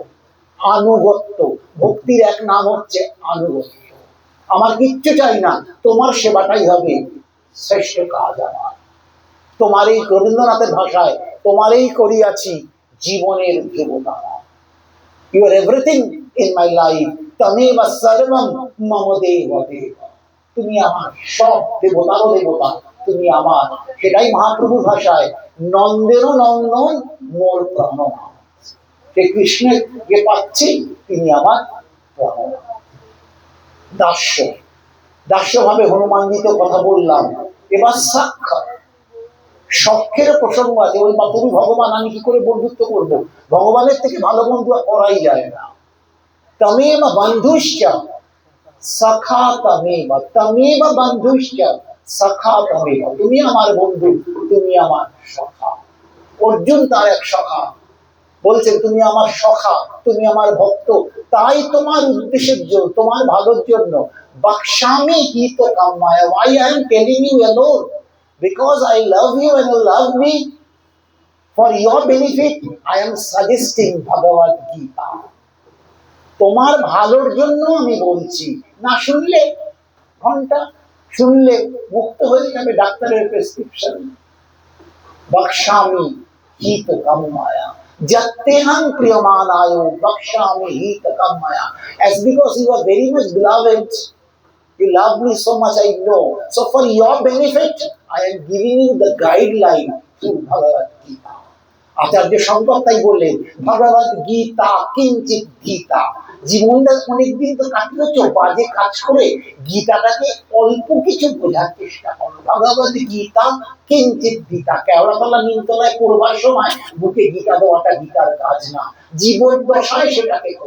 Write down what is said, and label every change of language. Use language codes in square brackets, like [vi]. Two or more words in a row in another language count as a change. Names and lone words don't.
[bn] আনুগত্য, ভক্তির এক নাম হচ্ছে আনুগত্য। আমার কিচ্ছু চাই না, তোমার সেবাটাই হবে শ্রেষ্ঠ কাজ আমার। তোমার এই, রবীন্দ্রনাথের ভাষায়, তোমারই করিয়াছি জীবনের দেবতা। [en] You are everything in my life, [sa] त्वमेव सर्वम् मम देव देव। [bn] তুমি আমার সব, দেবতারও দেবতা তুমি আমার। সেটাই মহাপ্রভুর ভাষায়, নন্দেরও নন্দন মোর প্রাণ। সে কৃষ্ণের যে পাচ্ছি, তিনি আমার প্রাণ। দাস্য, দাস্য ভাবে হনুমানজিতে কথা বললাম। এবার সাক্ষাৎ, শখের প্রসঙ্গ আছে। ওই তুমি ভগবান, আমি কি করে বন্ধুত্ব করবো? ভগবানের থেকে ভালো বন্ধু করাই যায় না। [sa] त्वमेव बन्धुश्च सखा त्वमेव, त्वमेव बन्धुश्च सखा त्वमेव। [bn] তুমি আমার বন্ধু, তুমি আমার সখা। অর্জুন তার এক সখা, বলছেন তুমি আমার সখা, তুমি আমার ভক্ত, তাই তোমার উদ্দেশ্যের জন্য, তোমার ভালোর জন্য, [sa] वक्ष्यामि हित काम्यया, [en] why I am telling you alone, because I love you and you love me, for your benefit I am suggesting Bhagavad Gita. [bn] তোমার ভালোর জন্য আমি বলছি। না শুনলে ঘন্টা, শুনলে মুক্ত হয়ে যাবে ডাক্তারের প্রেসক্রিপশন। [sa] वक्ष्यामि हित काम्यया, यत्तेऽहं प्रीयमाणाय वक्ष्यामि हित काम्यया. [en] As because you are very much beloved, you love me so much, I know. So for your benefit, I am giving you the guideline through Bhagavad Gita. [bn] আচার্য শঙ্কর তাই বললেন, [sa] भगवद् गीता किञ्चित् गीता। [bn] জীবনটা অনেকদিন তো কাটিয়েছ বাজে কাজ করে, গীতাটাকে অল্প কিছু বোঝার চেষ্টা করো। [sa] भगवद् गीता किञ्चित् गीता। [bn] কেওড়াতলা নিমতলায় পড়বার সময় বুকে গীতা দেওয়াটা গীতার কাজ না, জীবন দশায় সেটাকে করো।